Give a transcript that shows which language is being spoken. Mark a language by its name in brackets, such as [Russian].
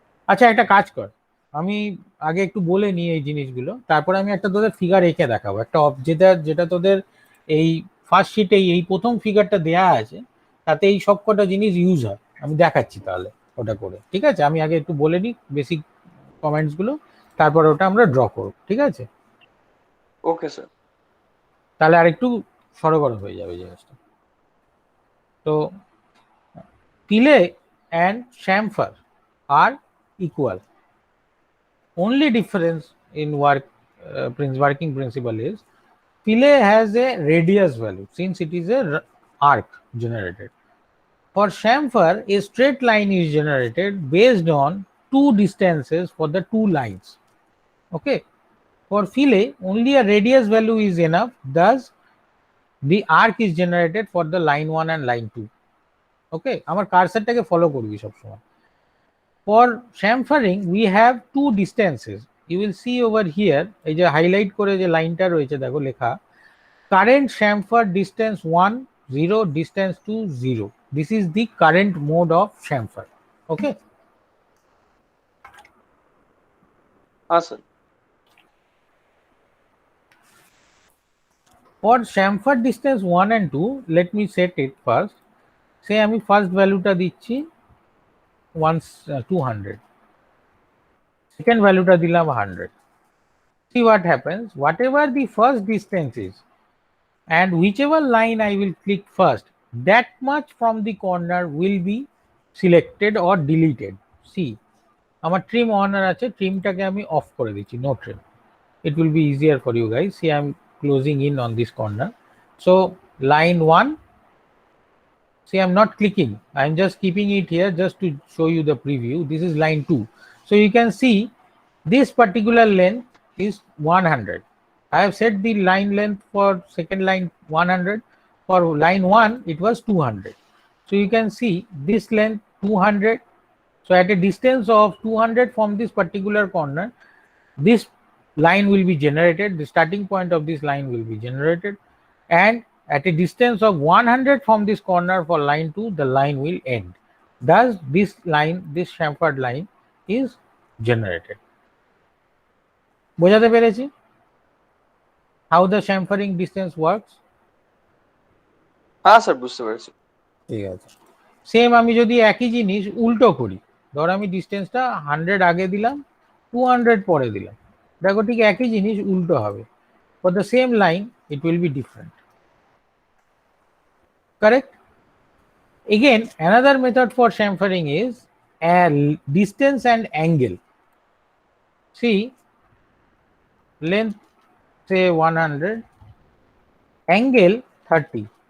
[Bangla] আচ্ছা একটা কাজ কর, আমি আগে একটু বলে নিই এই জিনিসগুলো, তারপরে আমি একটা তোদের ফিগার এঁকে দেখাবো, একটা যেটা যেটা তোদের এই ফার্স্ট শিটে এই প্রথম ফিগারটা দেয়া আছে, তাতে এই সব কটা জিনিস ইউজ হয়, আমি দেখাচ্ছি তাহলে ওটা করে। ঠিক আছে, আমি আগে একটু বলে নিই বেসিক কমেন্টস গুলো, তারপর ওটা আমরা ড্র করব। ঠিক আছে, ওকে স্যার। তাহলে আর একটু সরগরম হয়ে যাবে জিনিসটা। তো [English] Pillay and chamfer are equal. Only difference in working principle is Pillay has a radius value since it is a arc generated. For chamfer, a straight line is generated based on 2 distances for the 2 lines. Okay. For fillet, only a radius value is enough. Thus, the arc is generated for the line 1 and line 2. Okay, [Bangla] আমার কার্সারটাকে follow করবি সবসময়। [English] For chamfering, we have 2 distances. You will see over here, [Bangla] এই যে highlight করে যে লাইনটা রয়েছে দেখো লেখা, [English] current chamfer distance 1, 0, distance 2, 0. This is the current mode of chamfer. Okay. [Bangla] হ্যাঁ sir. [English] For chamfer distance 1 and 2, let me set it first. Say [Bangla] আমি ফার্স্ট ভ্যালুটা দিচ্ছি 200, [English] second [Bangla] ভ্যালুটা দিলাম 100. [English] See what happens, whatever the first distance is and whichever line I will click first, that much from the corner will be selected or deleted. See, [Bangla] আমার trim on আছে, trimটাকে আমি of করে দিচ্ছি, [English] no trim. It will be easier for you guys. See, I'm closing in on this corner. So line 1 See, I'm not clicking. I'm just keeping it here just to show you the preview. This is line 2. So you can see this particular length is 100. I have set the line length for second line 100. For line 1, it was 200. So you can see this length 200. So at a distance of 200 from this particular corner, this line will be generated. The starting point of this line will be generated, and at a distance of 100 from this corner for line 2, the line will end. Thus this line, this chamfered line is generated. [Bangla] বোঝাতে পেরেছি [English] how the chamfering distance works? [Bangla] হ্যাঁ sir বুঝতে পেরেছি। ঠিক আছে, same আমি যদি একই জিনিস উল্টো করি, ধর আমি ডিস্টেন্সটা 100 আগে দিলাম, 200 পরে দিলাম, দেখো ঠিক একই জিনিস উল্টো হবে। [English] For the same line it will be different, correct? Again, another method for chamfering is a distance and angle. See, length say 100, angle 30.